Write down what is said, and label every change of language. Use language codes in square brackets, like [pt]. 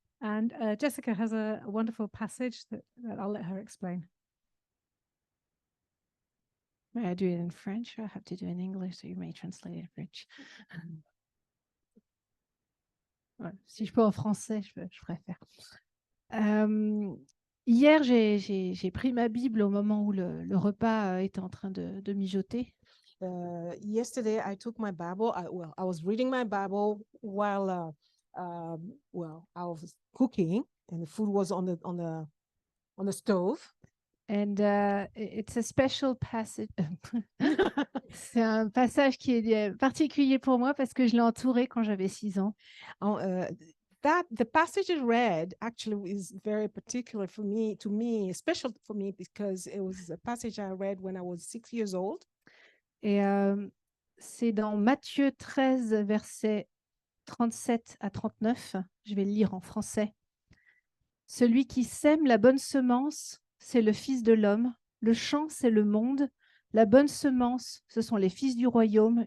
[en] And Jessica has a wonderful passage that I'll let her explain. May I do it in French or I have to do it in English? So you may translate it in French. [fr] Voilà. Si je peux en français, je préfère. Hier, j'ai pris ma Bible au moment où le repas était en train de mijoter. [en] Yesterday, I took my Bible. I was reading my Bible while I was cooking, and the food was on the stove. And it's a special passage. [fr] C'est un passage qui est particulier pour moi parce que je l'ai entouré quand j'avais 6 ans. [en] The passage I read actually is very particular to me, special for me, because it was a passage I read when I was 6 years old. [fr] Et c'est dans Matthieu 13, versets 37 à 39. Je vais le lire en français. Celui qui sème la bonne semence, c'est le Fils de l'homme. Le champ, c'est le monde. La bonne semence, ce sont les fils du royaume.